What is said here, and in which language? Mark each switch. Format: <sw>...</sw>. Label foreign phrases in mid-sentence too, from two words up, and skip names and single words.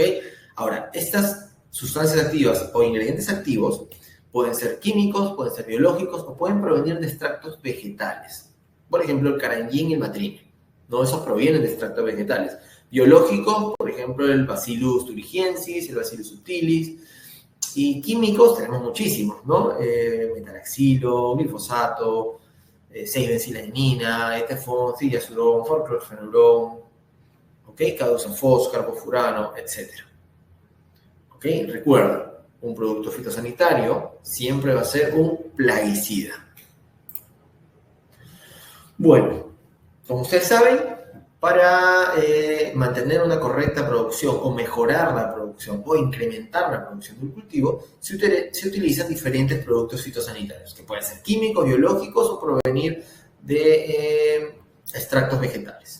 <es>Ahora, estas sustancias activas o ingredientes activos pueden ser químicos, pueden ser biológicos o pueden provenir de extractos vegetales. Por ejemplo, el caranguín y el matrine. ¿No? Esos provienen de extractos vegetales. Biológicos, por ejemplo, el Bacillus thuringiensis, el Bacillus subtilis. Y químicos tenemos muchísimos, ¿no? Metalaxilo, glifosato, 6-benciladenina, etefón, thiazurón, forclorfenurón, ¿ok? Cadosafos, carbofurano, etc. ¿Ok? Recuerda, un producto fitosanitario siempre va a ser un plaguicida. Bueno, como ustedes saben, para mantener una correcta producción o mejorar la producción o incrementar la producción del cultivo, se utilizan diferentes productos fitosanitarios, que pueden ser químicos, biológicos o provenir de extractos vegetales.</es>